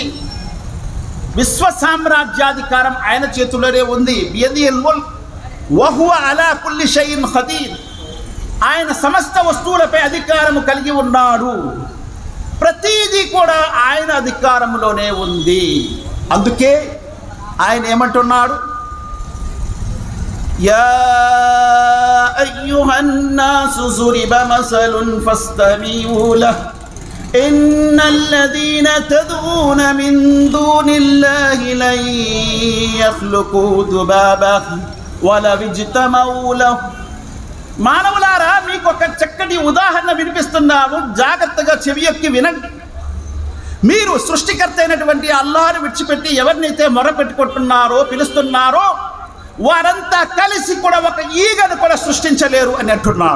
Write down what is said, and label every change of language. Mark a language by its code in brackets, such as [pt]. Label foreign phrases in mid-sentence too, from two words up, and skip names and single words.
[te] విశ్వ సామ్రాజ్యాధికారం ఆయన చేతిలోనే ఉంది. [ar] بيده الملك وهو على كل شيء قدير. [te] ఆయన సమస్త వస్తువులపై అధికారము కలిగి ఉన్నాడు. ప్రతిదీ కూడా ఆయన అధికారంలోనే ఉంది. అందుకే ఆయన ఏమంటున్నాడు, [ar] يا أيها الناس ضرب مثل فاستمعوا له إن الذين تدعون من دون الله لن يخلقوا ذبابا ولو اجتمعوا له. [te] మానవులారా, మీకు ఒక చక్కటి ఉదాహరణ వినిపిస్తున్నాము, జాగ్రత్తగా చెవియొక్కి వినండి. మీరు సృష్టికర్త అయినటువంటి అల్లాహ్ను విడిచిపెట్టి ఎవరినైతే మొరపెట్టుకుంటున్నారో పిలుస్తున్నారో వారంతా కలిసి కూడా ఒక ఈగను కూడా సృష్టించలేరు అని అంటున్నాడు.